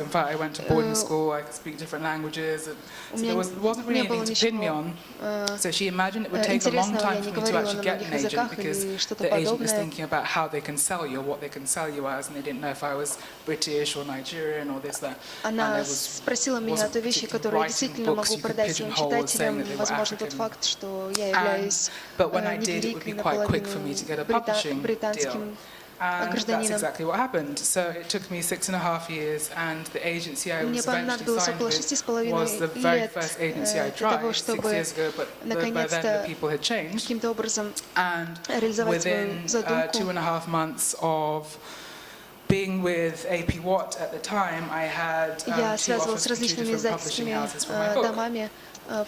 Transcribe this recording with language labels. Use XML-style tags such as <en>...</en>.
<en>In fact, I went to boarding school, I could speak different languages, and so there wasn't really anything to pin me on. So she imagined it would take a long time for me to actually get an agent because the agent was thinking about how they can sell you, what they can sell you as, and they didn't know if I was British or Nigerian or this, that.</en> <ru>Она спросила меня о вещи, которые я действительно могу продать своим читателям, возможно, тот факт, что я являюсь невероятно</ru> <en>quick for me to get a publishing deal. And that's exactly what happened. So it took me 6.5 years, and the agency I was eventually signed with was the very first agency I tried 6 years ago, but by then the people had changed. And within 2.5 months of being with AP Watt at the time, I had 2 offers from 2 different publishing houses for my book.</en>